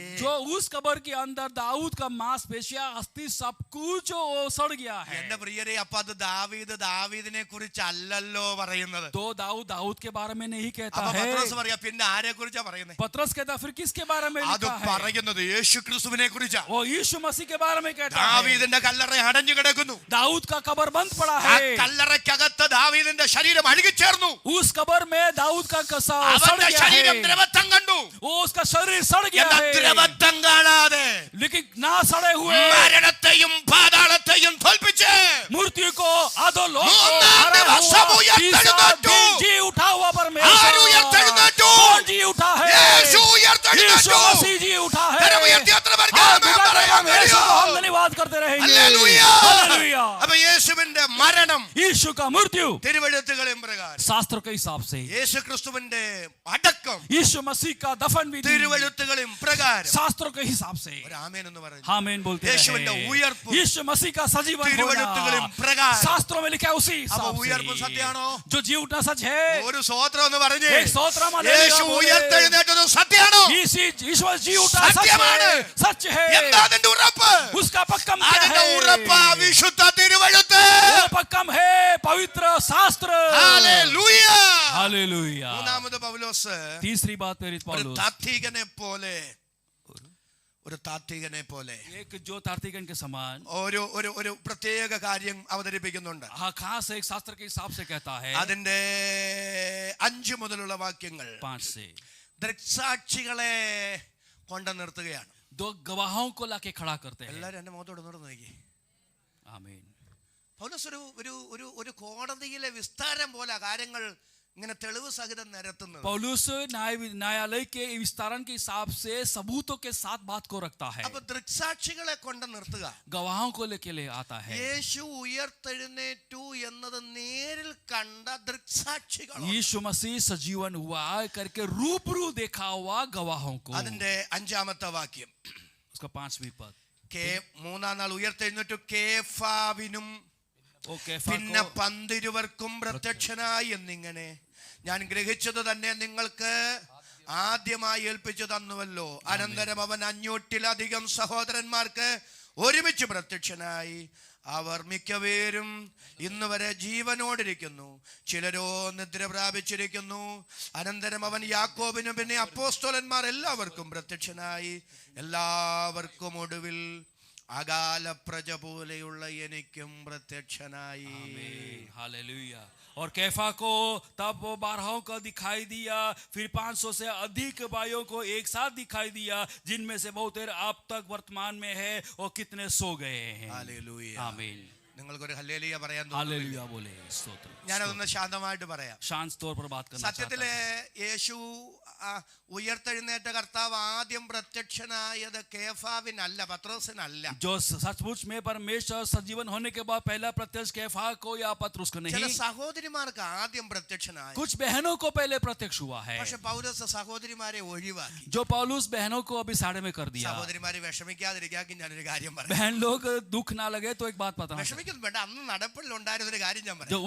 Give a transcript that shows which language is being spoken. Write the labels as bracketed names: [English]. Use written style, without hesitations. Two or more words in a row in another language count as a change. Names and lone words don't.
[Hindi] जो उस कबर के अंदर दाऊद का मांसपेशियां अस्थि सब कुछ वो सड़ गया है। [Malayalam] എന്റെ പ്രിയരെ, അപ്പൊ അത് ദാവീദിനെ കുറിച്ചല്ലല്ലോ പറയുന്നത്. [Hindi] तो दाऊद के बारे में नहीं कहता [Malayalam] അപ്പൊ [Hindi] है। [Malayalam] പത്രോസ് പറയാ, പിന്നെ ആരെ കുറിച്ചാ പറയുന്നത്? [Hindi] पतरस कहता फिर किसके बारे में [Malayalam] അത് [Hindi] लिखा है? [Malayalam] പറയുന്നത് യേശു ക്രിസ്തുവിനെ കുറിച്ചാ. [Hindi] वो यीशु मसीह के बारे में कहता है। [Malayalam] ദാവീദിന്റെ കല്ലറ അടഞ്ഞു കിടക്കുന്നു. [Hindi] दाऊद का कबर बंद पड़ा [Malayalam] ആ [Hindi] है, [Malayalam] കല്ലറയ്ക്കകത്ത് ദാവീദിന്റെ ശരീരം അഴുകിച്ചേർന്നു. [Hindi] उस कबर में दाऊद का सड़ [Malayalam] അവന്റെ [Hindi] गया [Malayalam] ശരീരം [Hindi] है, [Malayalam] ദ്രവത്വം കണ്ടു. [Hindi] वो उसका शरीर सड़ गया [Malayalam] എന്നാൽ [Hindi] है, [Malayalam] ദ്രവത്വം കാണാതെ [Hindi] लेकिन ना सड़े हुए [Malayalam] മരണത്തെയും പാതാളത്തെയും തോൽപ്പിച്ച് [Hindi] मृत्यु को अधोलोक को [Malayalam] മൂന്നാം [Hindi] हरा [Malayalam] ദിവസം [Hindi] हुआ, [Malayalam] ഉയർത്തെഴുന്നേറ്റു. [Hindi] तीसरा दिन जी उठा हुआ [Malayalam] ആര് [Hindi] परमेश्वर। [Malayalam] ഉയർത്തെഴുന്നേറ്റു? [Hindi] कौन जी उठा है? [Malayalam] യേശു [Hindi] यीशु [Malayalam] ഉയർത്തെഴുന്നേറ്റു. [Hindi] मसीह जी उठा है। [Malayalam] കരം ഉയർത്തി എത്ര പേർക്ക് [Hindi] हाथ [Malayalam] ആമേൻ [Hindi] उठाकर [Malayalam] പറയാൻ [Hindi] हम यीशु को [Malayalam] കഴിയും? [Hindi] हम धन्यवाद करते रहेंगे। [Malayalam] ഹല്ലേലൂയ. [Hindi] हालेलुया। [Malayalam] അപ്പൊ യേശുവിന്റെ മരണം [Hindi] यीशु का मृत्यु [Malayalam] തിരുവെഴുത്തുകളിൻ പ്രകാരം, [Hindi] शास्त्र के हिसाब से, [Malayalam] യേശു ക്രിസ്തുവിന്റെ അടക്കം [Hindi] यीशु मसीह का दफन विधि [Malayalam] തിരുവെഴുത്തുകളിൻ പ്രകാരം. [Hindi] शास्त्रों के हिसाब से। [Malayalam] ഒരു ആമേൻ എന്ന് പറഞ്ഞു. [Hindi] आमीन बोलते [Malayalam] യേശുവിന്റെ [Hindi] रहे। [Malayalam] ഉയർപ്പ് [Hindi] यीशु मसीह का सजीवन [Malayalam] തിരുവെഴുത്തുകളിൻ [Hindi] होना [Malayalam] പ്രകാരം. [Hindi] शास्त्रों में लिखा है उसी [Malayalam] അപ്പൊ [Hindi] हिसाब [Malayalam] ഉയർപ്പ് [Hindi] से। [Malayalam] സത്യമാണോ? [Hindi] जो जी उठना सच है, [Malayalam] ഒരു സ്വോത്രം എന്ന് പറഞ്ഞ് [Hindi] एक स्तोत्रम हालेलुया [Malayalam] യേശു [Hindi] बोले। [Malayalam] ഉയർത്തെഴുന്നേറ്റത് സത്യമാണോ? [Hindi] यीशु जी उठा सच [Malayalam] സത്യമാണ്. [Hindi] है, सच है। [Malayalam] എന്താ അതിന്റെ ഉറപ്പ്? [Hindi] उसका पक्कम क्या [Malayalam] അതിന്റെ [Hindi] है? [Malayalam] ഉറപ്പ് വിശുദ്ധ തിരുവെഴുത്ത്. [Hindi] वो पक्कम है पवित्र शास्त्र। [Malayalam] ഹല്ലേലൂയ. [Hindi] हालेलुया। [Malayalam] മൂന്നാമത് പൗലോസ് [Hindi] तीसरी बात प्रेरित [Malayalam] ഒരു [Hindi] पौलुस, [Malayalam] താത്വികനെ പോലെ [Hindi] एक जो तार्किकन के समान [Malayalam] ഒരു പ്രത്യേക കാര്യം അവതരിപ്പിക്കുന്നുണ്ട്. [Hindi] हाँ, खास एक शास्त्र के हिसाब से कहता है। [Malayalam] അതിന്റെ 5 മുതലുള്ള വാക്യങ്ങൾ [Hindi] 5 से [Malayalam] ദൃക്സാക്ഷികളെ കൊണ്ട് നിർത്തുകയാണ്. [Hindi] दो गवाहों को लाके खड़ा करते हैं। [Malayalam] എല്ലാവരും എന്റെ മുഖത്തോട് നോക്കി നോക്കി. [Hindi] आमीन। [Malayalam] പൗലോസ് ഒരു കോടതിയിലെ വിസ്താരം പോലെ കാര്യങ്ങൾ ഇങ്ങനെ തെളിവ് സഹിതം നിരത്തുന്നത്. [Hindi] पौलुस न्यायालय के विस्तारण के हिसाब से सबूतों के साथ बात को रखता है, [Malayalam] അപ്പൊ ദൃക്സാക്ഷികളെ കൊണ്ട് നിർത്തുക. [Hindi] गवाहों को लेके ले आता है। [Malayalam] യേശു ഉയർത്തെഴുന്നേറ്റു എന്നത് നേരിൽ കണ്ട ദൃക്സാക്ഷികൾ, [Hindi] यीशु मसीह सजीवन हुआ करके रूबरू देखा हुआ गवाहों को। [Malayalam] അതിന്റെ 5ാമത്തെ വാക്യം, [Hindi] उसका 5वीं पद, [Malayalam] മൂന്നാം നാൾ ഉയർത്തെഴുന്നേറ്റു കേഫാവിനും പിന്നെ 12 പ്രത്യക്ഷനായി എന്നിങ്ങനെ ഞാൻ ഗ്രഹിച്ചത് തന്നെ നിങ്ങൾക്ക് ആദ്യമായി ഏൽപ്പിച്ചു തന്നുവല്ലോ. അനന്തരം അവൻ 500-ലധികം സഹോദരന്മാർക്ക് ഒരുമിച്ച് പ്രത്യക്ഷനായി. അവർ മിക്കവേരും ഇന്ന് വരെ ജീവനോടിരിക്കുന്നു, ചിലരോ നിദ്ര പ്രാപിച്ചിരിക്കുന്നു. അനന്തരം അവൻ യാക്കോബിനും പിന്നെ അപ്പോസ്തലന്മാർ എല്ലാവർക്കും പ്രത്യക്ഷനായി. എല്ലാവർക്കും ഒടുവിൽ അകാല പ്രജ പോലെയുള്ള എനിക്കും പ്രത്യക്ഷനായി. [Hindi] हालेलुया। और कैफा को तब वो 12 को दिखाई दिया, फिर 500 से अधिक भाइयों को एक साथ दिखाई दिया, जिनमें से बहुत अब तक वर्तमान में है और कितने सो गए हैं। हालेलुया. आमीन। [Malayalam] നിങ്ങൾക്കൊരു ഹല്ലേലൂയ പറയാൻ [Hindi] हालेलुया बोले, स्तोत्र। [Malayalam] ഞാനതൊന്ന് ശാന്തമായിട്ട് പറയാം. [Hindi] शांत तौर पर बात करना चाहता [Malayalam] സത്യത്തിലെ യേശു ഉയർത്തെഴുന്നേറ്റ കർത്താവ് ആദ്യം പ്രത്യക്ഷനായത് കേഫാവിനല്ല, പത്രോസിനല്ല. [Hindi] जो सचमुच में परमेश्वर सजीवन होने के बाद पहला प्रत्यक्ष कैफा को या पत्रुस को [Malayalam] ചില [Hindi] नहीं, [Malayalam] സഹോദരിമാർക്ക് ആദ്യം പ്രത്യക്ഷനായി. [Hindi] कुछ बहनों को पहले प्रत्यक्ष हुआ है, [Malayalam] പക്ഷെ പൗലോസ് സഹോദരിമാരെ ഒഴിവാക്കി. [Hindi] जो पौलुस बहनों को अभी साढ़े में कर दिया। [Malayalam] സഹോദരിമാരെ വിഷമിക്കാതിരിക്കാൻ ഞാനൊരു കാര്യം പറയാം. [Hindi] बहन लोग दुख ना लगे तो एक बात पता, [Malayalam] വിഷമിക്കുന്നു വേണ്ട. അന്ന് നടപ്പിലുണ്ടായിരുന്ന ഒരു കാര്യം ഞാൻ [Hindi] जो [Malayalam] പറയാം.